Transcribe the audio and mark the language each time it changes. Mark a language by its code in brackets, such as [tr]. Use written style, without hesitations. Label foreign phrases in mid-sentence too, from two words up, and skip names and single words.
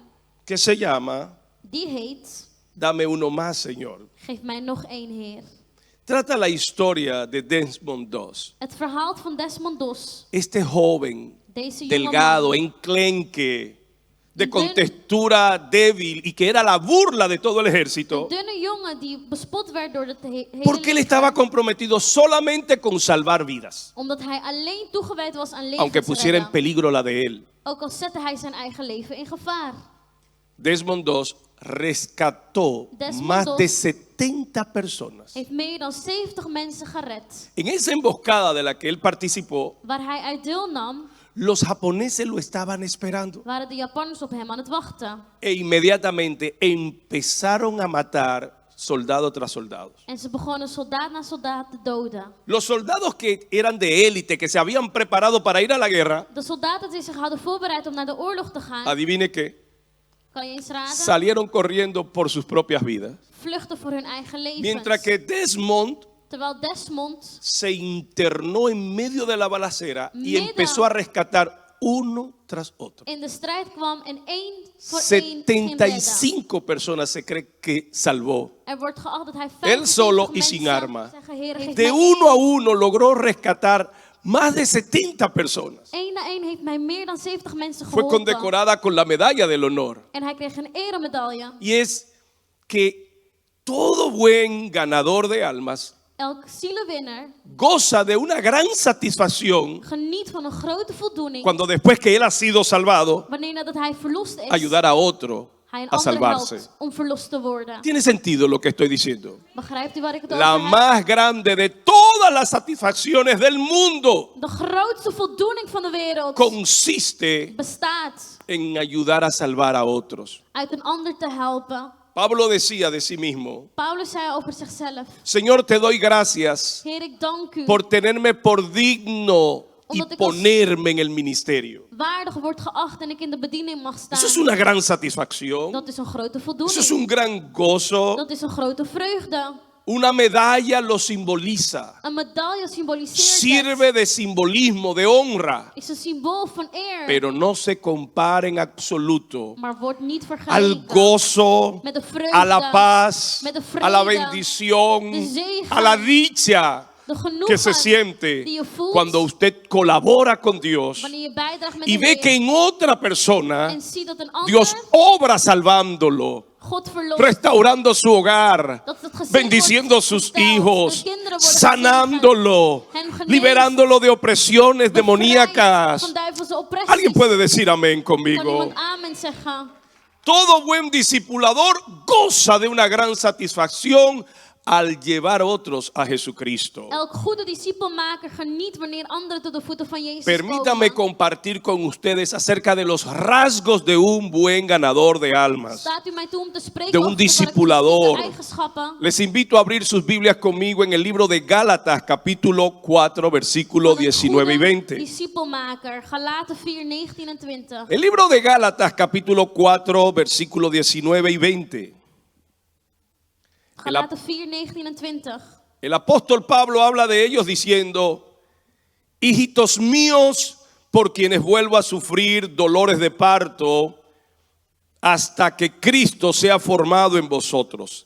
[es] que se llama [nl] die heet [es] Dame uno más, Señor. [nl] Geef mij nog één Heer. [es] Trata la historia de Desmond II, [nl] Het verhaal van Desmond Doss, [es] este joven [nl] deze jonge [es] delgado, [nl] man, [es] enclenque, de contextura débil y que era la burla de todo el [nl] een [es] ejército, [nl] dunne jongen die bespot werd door het hele [es] porque él [nl] leger, [es] estaba comprometido solamente con salvar vidas, [nl] omdat hij alleen toegewijd was aan [es] aunque [nl] levens [es] pusiera en [nl] redden. [es] peligro la de él. [nl] Ook al zette hij zijn eigen leven in gevaar. [es] Desmond II rescató [nl] Desmond [es] más [nl] II [es] de 70 personas. [nl] Heeft meer dan 70 mensen gered. [es] En esa emboscada de la que él participó, [nl] Waar hij uit deelnam, [es] los japoneses lo estaban esperando [nl] waren de Japanners op hem aan het wachten. [es] e inmediatamente empezaron a matar soldado tras soldado. [nl] En ze begonnen soldaat na soldaat te doden. [es] Los soldados que eran de élite, que se habían preparado para ir a la guerra, [nl] De soldaten die zich hadden voorbereid om naar de oorlog te gaan, [es] adivine qué, [nl] kan je eens raden, [es] salieron corriendo por sus propias vidas. [nl] vluchten voor hun eigen [es] Mientras [nl] levens. [es] que Desmond [nl] Terwijl Desmond [es] se internó en medio de la balacera y [nl] Midden. [es] empezó a rescatar uno tras otro. [nl] in de strijd kwam en één voor één ging redden. [es] 75 personas se cree que salvó. [nl] Er wordt geacht dat hij [es] Él solo [nl] 25 [es] y sin [nl] mensen [es] arma. [nl] zeggen, Heer, geef [es] De [nl] mij [es] uno a uno logró rescatar más de 70 personas. [nl] één na één heeft mij meer dan 70 mensen [es] Fue [nl] geholpen. [es] condecorada con la medalla del honor. [nl] En hij kreeg een eremedaille. [es] Y es que todo buen ganador de almas [nl] Elk zielenwinner [es] goza de una gran satisfacción [nl] geniet van een grote voldoening [es] cuando después que él ha sido salvado, [nl] wanneer nadat hij verlost is, [es] ayudar a otro [nl] hij een [es] a [nl] ander [es] salvarse. [nl] helpt om verlost te worden. [es] ¿Tiene sentido lo que estoy diciendo? [nl] Begrijpt u waar ik het [es] La [nl] over heb? [es] más grande de todas las satisfacciones del mundo [nl] De grootste voldoening van de wereld [es] consiste [nl] bestaat [es] en ayudar a salvar a otros. [nl] uit een ander te helpen. [es] Pablo decía de sí mismo: [nl] Paulus zei over zichzelf: [es] Señor, te doy gracias [nl] Heer, ik dank u [es] por tenerme por digno y [nl] Omdat ik als [es] ponerme en el ministerio. [nl] waardig wordt geacht en ik in de bediening mag staan. [es] Eso es una gran satisfacción. [nl] Dat is een grote [es] Eso [nl] voldoening. [es] es un gran gozo. [nl] Dat is een grote vreugde. [es] Una medalla lo simboliza. [nl] Een medaille symboliseert [es] Sirve [nl] het. [es] de simbolismo, de honra. [nl] Is een symbool van eer. [es] Pero no se compara en absoluto [nl] Maar wordt niet [es] al [nl] vergeleken [es] gozo, [nl] met de vreugde, [es] a la paz, [nl] met de [es] a la [nl] vrede, [es] bendición, [nl] de zegen, [es] a la dicha [nl] de genoegen [es] que se siente [nl] die je voelt [es] cuando usted colabora con Dios [nl] wanneer je bijdraagt met [es] y [nl] de [es] ve que [nl] Heer [es] en otra persona [nl] en ziet dat een ander [es] Dios obra salvándolo, [nl] God verlost. [es] restaurando su hogar, [nl] Dat het gezin [es] bendiciendo a [nl] wordt [es] sus [nl] gesteld, [es] hijos, [nl] de kinderen worden [es] sanándolo, [nl] gezegend, hen geneest, [es] liberándolo de opresiones [nl] bevrijd [es] demoníacas. [nl] van duivelse oppressies. [es] Alguien puede decir amén [nl] Kan [es] conmigo. [nl] iemand amen zeggen? [es] Todo buen discipulador goza de una gran satisfacción al llevar otros a Jesucristo. [nl] Elk goede discipelmaker geniet wanneer anderen tot de voeten van Jezus [es] Permítame [nl] komen. [es] compartir con ustedes acerca de los rasgos de un buen ganador de almas. [nl] Staat u mij toe om te spreken [es] De un [nl] over de [es] discipulador. [nl] karakteristieke eigenschappen? [es] Les invito a abrir sus Biblias conmigo en el libro de Gálatas, capítulo 4, versículos [nl] Van een [es] 19 y [nl] goede [es] 20. [nl] discipelmaker. Galaten 4, 19 en 20. [es] El libro de Gálatas, capítulo 4, versículos 19 y 20. [nl] Galaten 4, 19 en 20. [es] El apóstol Pablo habla de ellos diciendo: hijitos míos, por quienes vuelvo a sufrir dolores de parto hasta que Cristo sea formado en vosotros.